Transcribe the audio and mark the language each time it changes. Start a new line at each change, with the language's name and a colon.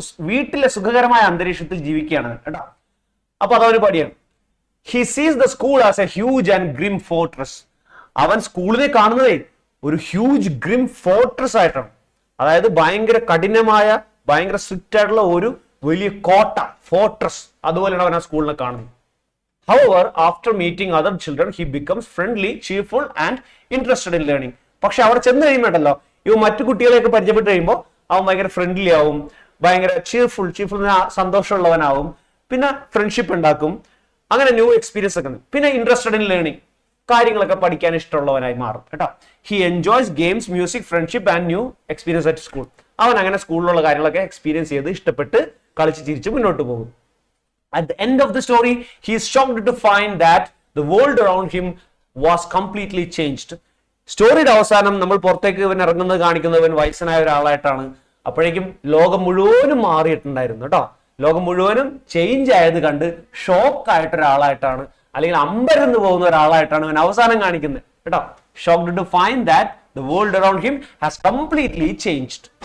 Malayalam: വീട്ടിലെ സുഖകരമായ അന്തരീക്ഷത്തിൽ ജീവിക്കുകയാണ് കേട്ടോ. അപ്പൊ അതവന് പടിയാണ്.
English: He sees the school as a huge and grim fortress.
Malayalam: അവൻ സ്കൂളിനെ കാണുന്നതേ ഒരു ഹ്യൂജ് ഗ്രിം ഫോർട്രസ് ആയിട്ടാണ്. അതായത് ഭയങ്കര കഠിനമായ, ഭയങ്കര സ്ട്രിക്റ്റ് ആയിട്ടുള്ള ഒരു വലിയ കോട്ട, ഫോർട്രസ്, അതുപോലെയാണ് അവൻ ആ സ്കൂളിനെ കാണുന്നത്.
English: However, after meeting other children, he becomes friendly, cheerful and interested in learning.
Malayalam: പക്ഷെ അവിടെ ചെന്ന് കഴിയുമ്പോണ്ടല്ലോ, ഇവ മറ്റു കുട്ടികളെയൊക്കെ പരിചയപ്പെട്ട് കഴിയുമ്പോൾ അവൻ ഭയങ്കര ഫ്രണ്ട്ലി ആവും, ഭയങ്കര cheerful സന്തോഷമുള്ളവനാവും, പിന്നെ ഫ്രണ്ട്ഷിപ്പ് ഉണ്ടാക്കും, അങ്ങനെ ന്യൂ എക്സ്പീരിയൻസ് ഒക്കെ. പിന്നെ
English: interested in learning,
Malayalam: കാര്യങ്ങളൊക്കെ പഠിക്കാൻ ഇഷ്ടമുള്ളവനായി മാറും കേട്ടോ.
English: He enjoys games, music, friendship and new experience at school.
Malayalam: അവൻ അങ്ങനെ സ്കൂളിലുള്ള കാര്യങ്ങളൊക്കെ എക്സ്പീരിയൻസ് ചെയ്ത് ഇഷ്ടപ്പെട്ട് കളിച്ച് ചിരിച്ച് മുന്നോട്ട് പോകും.
English: At the end of the story, he is shocked to find that the world around him was completely changed.
Malayalam: സ്റ്റോറിയുടെ അവസാനം നമ്മൾ പുറത്തേക്ക് ഇവൻ ഇറങ്ങുന്നത് കാണിക്കുന്നത് ഇവൻ വയസ്സനായ ഒരാളായിട്ടാണ്. അപ്പോഴേക്കും ലോകം മുഴുവനും മാറിയിട്ടുണ്ടായിരുന്നു കേട്ടോ. ലോകം മുഴുവനും ചേഞ്ച് ആയത് കണ്ട് ഷോക്ക് ആയിട്ട് ഒരാളായിട്ടാണ്, അല്ലെങ്കിൽ അമ്പരന്ന് പോകുന്ന ഒരാളായിട്ടാണ് ഇവൻ അവസാനം കാണിക്കുന്നത് കേട്ടോ.
English: Shocked to find that the world around him has completely changed.